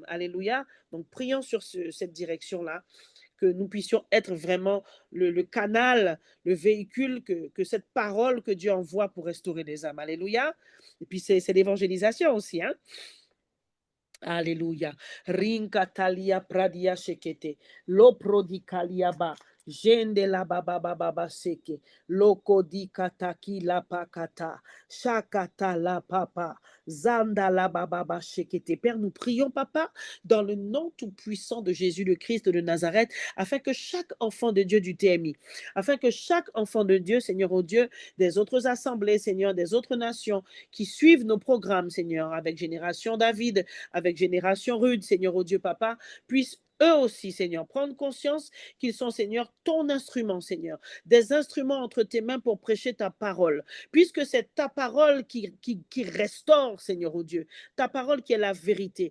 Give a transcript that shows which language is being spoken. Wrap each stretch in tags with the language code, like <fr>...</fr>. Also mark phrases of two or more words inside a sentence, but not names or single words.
<fr>Alléluia. Donc, prions sur cette direction-là, que nous puissions être vraiment le canal, le véhicule, que cette parole que Dieu envoie pour restaurer les âmes. Alléluia. Et puis, c'est l'évangélisation aussi, hein. Alléluia. Rinkatalia pradia shekete. Lo prodikaliaba. Jende la baba baba seke. Loko di kataki la pakata. Shakata la papa. Zanda la baba shekete. Père, nous prions, papa, dans le nom tout-puissant de Jésus le Christ de Nazareth, afin que chaque enfant de Dieu du TMI, afin que chaque enfant de Dieu, Seigneur, oh Dieu, des autres assemblées, Seigneur, des autres nations, qui suivent nos programmes, Seigneur, avec Génération David, avec Génération Rude, Seigneur, oh Dieu, Papa, puissent eux aussi, Seigneur, prendre conscience qu'ils sont, Seigneur, ton instrument, Seigneur, des instruments entre tes mains pour prêcher ta parole, puisque c'est ta parole qui restaure, Seigneur, oh Dieu, ta parole qui est la vérité.</fr>